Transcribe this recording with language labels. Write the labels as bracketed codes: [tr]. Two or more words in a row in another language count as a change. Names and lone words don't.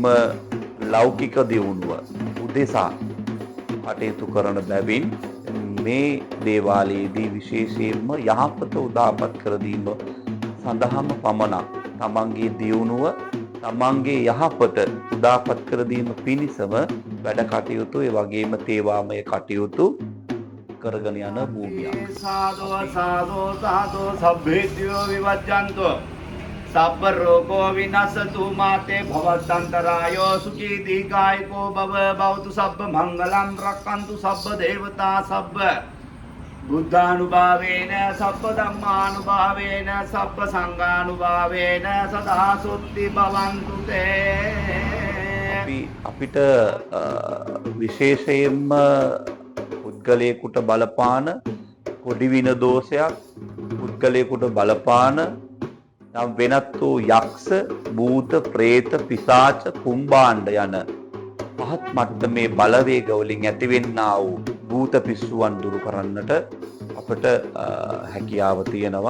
[si] ලෞකික දියුණුව උදෙසා කටයුතු කරන බැවින් මේ දේවාලයේදී විශේෂයෙන්ම යහපත උදාපත් කර දීම සඳහාම පමණක් තමන්ගේ දියුණුව, තමන්ගේ යහපත උදාපත් කර දීම පිණිසම වැඩ කටයුතු, ඒ වගේම තේවාමය කටයුතු කරගෙන යන භූමියක්. [pi] සාදෝ සාදෝ සාදෝ සබ්බේත්‍යෝ විවජ්ජන්තෝ සබ්බ රෝගෝ විනසතු මාතේ භවත්තන්තරායෝ සුඛී දීඝායකෝ භව භවතු සබ්බ මංගලම් රක්ඛන්තු සබ්බ දේවතා සබ්බ බුද්ධානුභාවේන සබ්බ ධම්මානුභාවේන සබ්බ සංඝානුභාවේන සදා සුත්ති භවන්තු තේ. [si] අපිට විශේෂයෙන්ම පුද්ගලයෙකුට බලපාන පොඩි වින දෝෂයක්, පුද්ගලයෙකුට බලපාන නම් වෙනත් වූ යක්ෂ, භූත, ප්‍රේත, පිසාච, කුම්භාණ්ඩ යන පහත් මට්ටමේ බලවේග වලින් ඇතිවෙන්නා වූ භූත පිස්සුවන් දුරු කරන්නට අපට හැකියාව තියෙනවා.